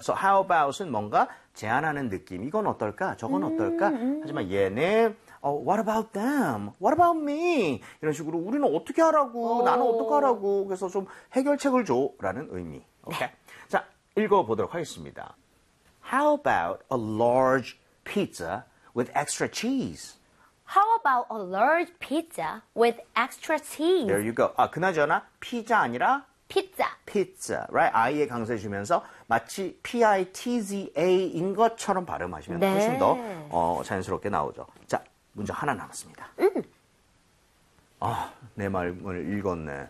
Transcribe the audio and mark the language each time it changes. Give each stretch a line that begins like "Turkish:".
Korean: So how about 은 뭔가 제안하는 느낌. 이건 어떨까? 저건 어떨까?
English: 하지만 얘는 what about them? What about me?
Korean: 이런 식으로 우리는 어떻게 하라고? 나는 어떻게 하라고? 그래서 좀 해결책을 줘라는 의미. 오케이. 자, 읽어보도록 하겠습니다.
English: How about a large pizza with extra cheese? How about a large pizza with extra cheese? There you go.
Korean: 아, 그나저나 피자 아니라
English: pizza.
Korean: Pizza, right? I에 강세해 주면서 마치 P-I-T-Z-A인 것처럼 발음하시면 네. 훨씬 더 자연스럽게 나오죠. 자, 문제 하나 남았습니다. 아, 내 말을 읽었네.